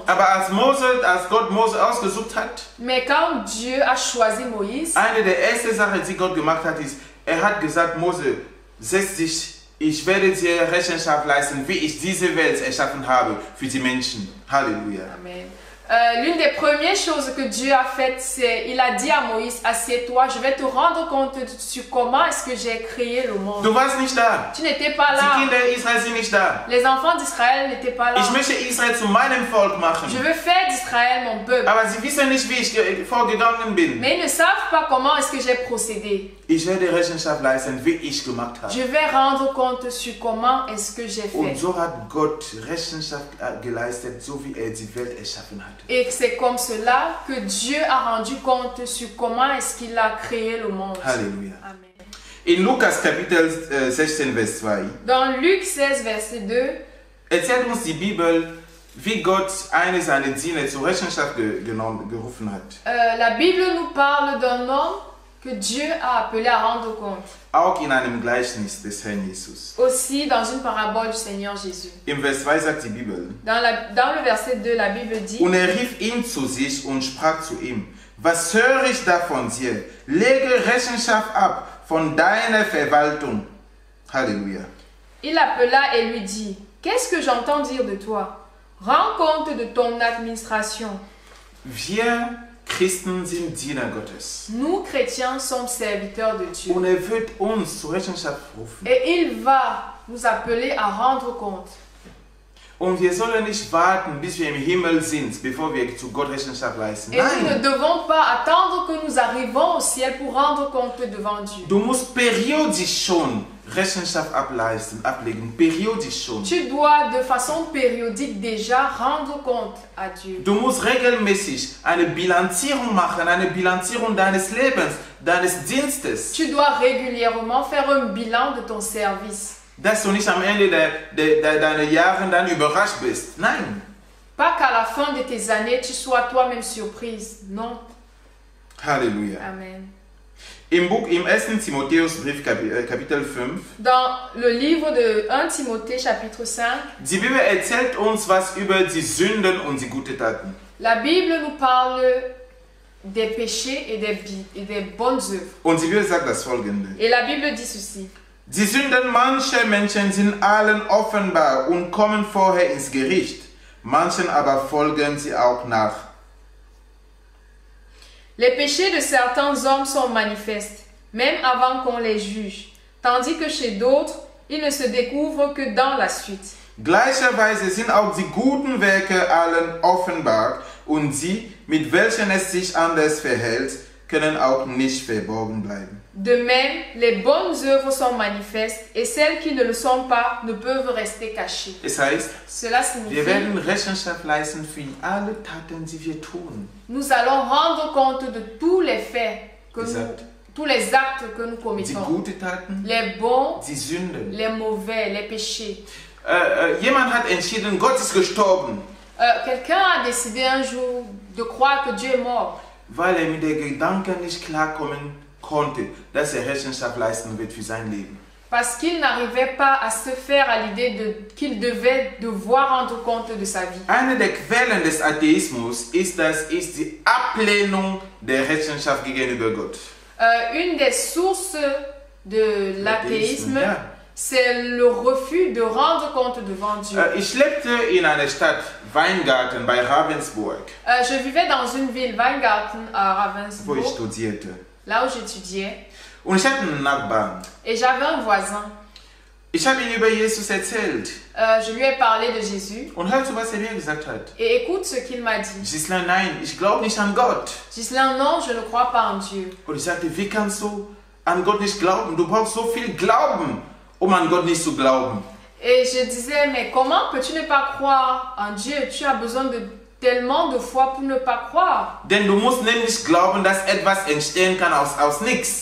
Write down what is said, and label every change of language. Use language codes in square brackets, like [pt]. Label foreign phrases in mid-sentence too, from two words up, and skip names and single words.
[de] Aber als Gott Mose ausgesucht hat, [fr] mais quand Dieu a choisi Moïse, [de] eine der ersten Sachen, die Gott gemacht hat, ist, hat gesagt, Mose, setz dich, ich werde dir Rechenschaft leisten, wie ich diese Welt erschaffen habe für die Menschen. Halleluja. Amen. [fr] L'une des premières choses que Dieu a faites, c'est il a dit à Moïse, assieds-toi, je vais te rendre compte sur comment est-ce que j'ai créé le monde. [de] Du warst nicht da. [fr] Tu n'étais pas là. [de] Die Kinder Israel sind nicht da. [fr] Les enfants d'Israël n'étaient pas là. [de] Ich möchte Israel zu meinem Volk machen. [fr] Je veux faire d'Israël mon peuple. [de] Aber sie wissen nicht, wie ich vorgegangen bin. [fr] Mais ils ne savent pas comment est-ce que j'ai procédé. [de] Ich werde Rechenschaft leisten, wie ich gemacht habe. [fr] Je vais rendre compte sur comment est-ce que j'ai fait. [de] Und so hat Gott Rechenschaft geleistet, so wie die Welt erschaffen hat. [fr] Et c'est comme cela que Dieu a rendu compte sur comment est-ce qu'il a créé le monde. Halleluja. Amen. [de] In Lukas Kapitel 16, Vers 2. [fr] Dans Luc 16, Verset 2. [de] Erzählt uns die Bibel, wie Gott eine seiner Diener zur Rechenschaft gerufen hat. [fr] La Bible nous parle d'un homme que Dieu a appelé à rendre compte. [de] Auch in einem Gleichnis des Herrn Jesus. [fr] Aussi dans une parabole du Seigneur Jésus. [de] Im Vers 2 sagt die Bibel. [fr] Dans le verset 2, la Bible dit. [de] Und rief ihn zu sich und sprach zu ihm: Was höre ich da von dir? Lege Rechenschaft ab von deiner Verwaltung. Halleluja. [fr] Il appela et lui dit: Qu'est-ce que j'entends dire de toi? Rends compte de ton administration. [de] Wir Christen sind Diener Gottes. [fr] Nous, chrétiens, sommes serviteurs de Dieu. [de] Und wird uns zur Rechenschaft rufen. [fr] Et il va nous appeler à rendre compte. [de] Und wir sollen nicht warten, bis wir im Himmel sind, bevor wir zu Gott Rechenschaft leisten. [fr] Et nous ne devons pas attendre que nous arrivons au ciel pour rendre compte devant Dieu. [de] Du musst periodisch schon Rechenschaft ablegen, periodisch schon. [fr] Tu dois de façon périodique déjà rendre compte à Dieu. [de] Du musst regelmäßig eine Bilanzierung machen, eine Bilanzierung deines Lebens, deines Dienstes. [fr] Tu dois régulièrement faire un bilan de ton service. [de] Dass du nicht am Ende deiner Jahre dann überrascht bist. Nein. [fr] Pas qu'à la fin de tes années, tu sois toi-même surprise. Non. Halleluja. Amen. [de] Im 1. Timotheusbrief, Kapitel 5. [fr] Dans le livre de 1 Timothée, chapitre 5. [de] Die Bibel erzählt uns was über die Sünden und die guten Taten. [fr] La Bible nous parle des péchés et des bonnes œuvres. [de] Und die Bibel sagt das Folgende. [fr] Et la Bible dit ceci. [de] Die Sünden mancher Menschen sind allen offenbar und kommen vorher ins Gericht. Manchen aber folgen sie auch nach. [fr] Les péchés de certains hommes sont manifestes, même avant qu'on les juge, tandis que chez d'autres, ils ne se découvrent que dans la suite. [de] Gleicherweise sind auch die guten Werke allen offenbar und sie, mit welchen es sich anders verhält, können auch nicht verborgen bleiben. [fr] De même, les bonnes œuvres sont manifestes et celles qui ne le sont pas ne peuvent rester cachées. [de] Es heißt, [fr] Cela [de] wir [fr] signifie [de] werden Rechenschaft leisten für alle Taten, die wir tun. [fr] nous allons rendre compte de tous les faits, Exact. tous les actes que nous [de] Die [fr] commettons. [de] guten Taten, [fr] Les bons, [de] die Sünden. [fr] les mauvais, les péchés. [de] Jemand hat entschieden, Gott ist gestorben, [fr] Quelqu'un a décidé un jour de croire que Dieu est mort [de] weil er mit der Gedanke nicht klarkommen konnte, dass er Rechenschaft leisten wird für sein Leben. [fr] parce qu'il n'arrivait pas à se faire à l'idée qu'il devait devoir rendre compte de sa vie. [de] Eine der Quellen des Atheismus ist die Ablehnung der Rechenschaft gegenüber Gott. [fr] Une des sources de l'athéisme, [de] ja. [fr] c'est le refus de rendre compte devant Dieu. [de] Ich lebte in einer Stadt, Weingarten, bei Ravensburg, [fr] Je vivais dans une ville, Weingarten, à [de] wo ich [fr] Ravensburg, [de] studierte. [fr] là où j'étudiais, [de] Und ich hatte einen Nachbarn. [fr] et j'avais un voisin. [de] Ich habe ihm über Jesus erzählt. [fr] Je lui ai parlé de Jésus, [de] Und hörst du, was er mir gesagt hat? [fr] et écoute ce qu'il m'a dit. [de] Gisela, nein, ich glaube nicht an Gott. [fr] Ghislain, non, je ne crois pas en Dieu. [de] Und ich sagte, wie kannst du an Gott nicht glauben? Du brauchst so viel Glauben, um an Gott nicht zu glauben. [fr] Et je disais, mais comment peux-tu ne pas croire en Dieu? Tu as besoin de tellement de foi pour ne pas croire. [de] Denn du musst nämlich glauben, dass etwas entstehen kann aus nichts.